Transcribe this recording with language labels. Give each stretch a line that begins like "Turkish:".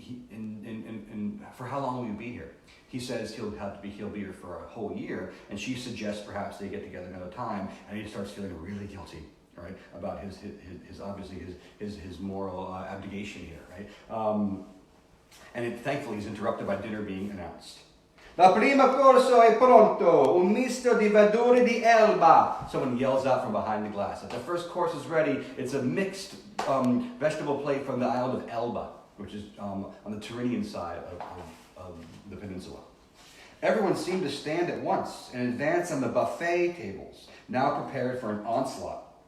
English: And for how long will you be here? He says he'll be here for a whole year, and she suggests perhaps they get together another time, and he starts feeling really guilty, right, about his obviously his moral abdication here, right? And thankfully he's interrupted by dinner being announced.
Italian: La prima corso è pronto, un misto di verdure di Elba.
English: Someone yells out from behind the glass. The first course is ready. It's a mixed vegetable plate from the island of Elba, which is on the Tyrrhenian side of the peninsula. Everyone seemed to stand at once and advance on the buffet tables, now prepared for an onslaught.